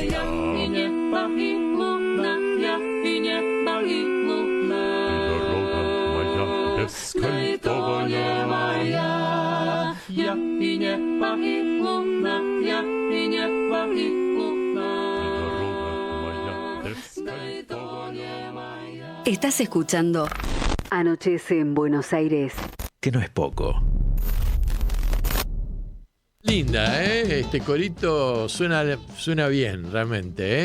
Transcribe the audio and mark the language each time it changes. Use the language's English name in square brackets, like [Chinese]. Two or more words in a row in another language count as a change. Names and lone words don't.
[Russian] И небо, и луна, и небо, и луна. Бескайфовая моя. Я и небо, и луна, я и небо, и луна. [Spanish] Estás escuchando Anochece en Buenos Aires. Que no es poco. Linda, ¿eh? Este corito suena bien, realmente, ¿eh?